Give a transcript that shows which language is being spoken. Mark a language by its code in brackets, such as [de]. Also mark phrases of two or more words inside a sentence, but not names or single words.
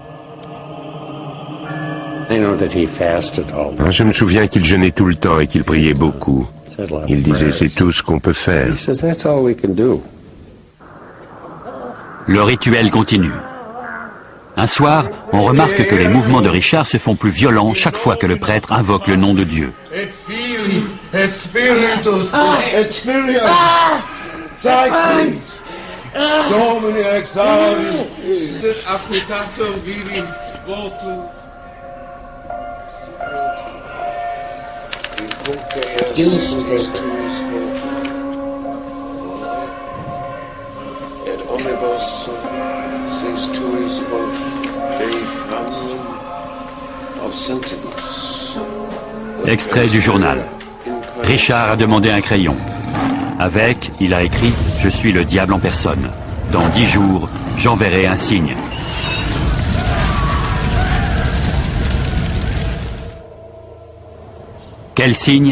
[fr] Je me souviens qu'il jeûnait tout le temps et qu'il priait beaucoup. Il disait, c'est tout ce qu'on peut faire. Le rituel continue. Un soir, on remarque que les mouvements de Richard se font plus violents chaque fois que le prêtre invoque le nom de Dieu. [la] Et Filii, et Spiritus, et Spiritus, Sancti, Domini exaudi, sit appetatum viri votum. Et omnibus sis tuis hoc Dei famulum obsentibus. [fr] Extrait du journal. Richard a demandé un crayon. Avec, il a écrit « Je suis le diable en personne. Dans 10 jours, j'enverrai un signe. » Quel signe?